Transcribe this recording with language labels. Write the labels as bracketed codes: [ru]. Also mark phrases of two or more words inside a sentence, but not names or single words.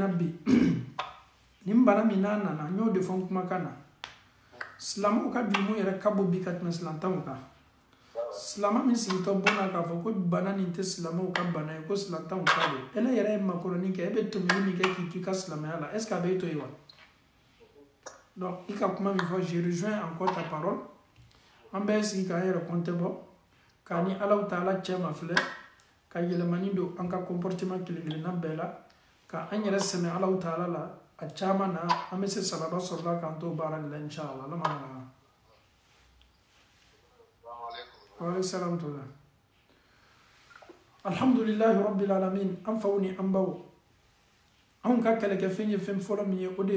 [bm] bi nin bana min n'a nana n y'o de fɔ n kumakan na silamɛw ka julumu yɛrɛ ka bɔ bi ka tɛmɛ silamɛw kan silamɛ min sigitɔ bɔnna k'a fɔ ko bana nin tɛ silamɛw ka bana ye ko silamɛw ka don ele yɛrɛ ye makɔrɔni kɛ e bɛ tomini min kɛ k'i to i ka silamɛya la [fr] est ce que [bm] a bɛ e to yen wa donc i ka kuma min fɔ [fr] je rejoins encore ta parole [bm] an bɛɛ sigi k'an yɛrɛ kɔntɛ bɔ k'a ni alaw taala cɛ ma filɛ ka yɛlɛmani don an ka comportement kelen-kelenna bɛɛ la ka an yɛrɛ sɛmɛ alaw taala la a caman na an bɛ se sababa sɔrɔla k'an to baara de la inshallah ala ma nɔgɔya [ar] وعليكم السلام [bm] tola [ar] الحمد لله رب العالمين [bm] an faw ni an baw anw ka kɛlɛkɛfɛn ye fɛn fɔlɔ min ye o de ye